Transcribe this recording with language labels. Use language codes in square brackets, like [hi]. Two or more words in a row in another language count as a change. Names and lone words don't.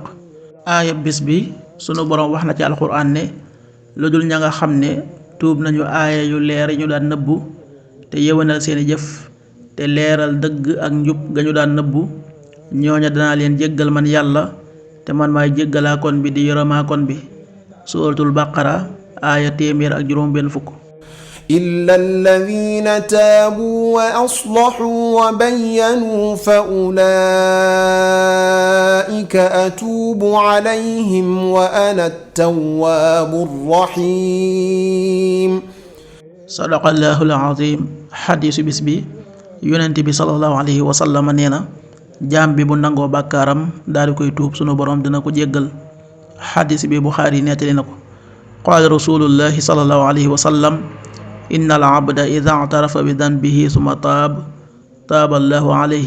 [wo] aaya bis bi sunu boroom wax na ci alxuraan ne lu dul ña nga xam ne tuub nañu aaya yu leer yi ñu daan nëbbu te yewenal seeni jëf te leeral dëgg ak njub ga ñu daan nëbbu ñooña danaa leen jéggal man yàlla te man maay jéggalaakoon bi di yërëmaakoon bi. [ar] سورة البقرة [wo] aaya téeméer ak juróom benn fukk. [ar] إلا الذين تابوا وأصلحوا وبينوا فأولئك أتوب عليهم وأنا التواب الرحيم. صدق الله العظيم. [wo] xadiisu bis bi yonent bi [ar] صلى الله عليه وسلم [wo] nee na jaam bi bu nangoo bàkkaaram daal di koy tuub sunu borom dina ko jéggal. xadiis bi Buxaari nettali na ko. [ar] قال رسول الله صلى الله عليه وسلم إن العبد إذا اعترف بذنبه ثم تاب الله عليه.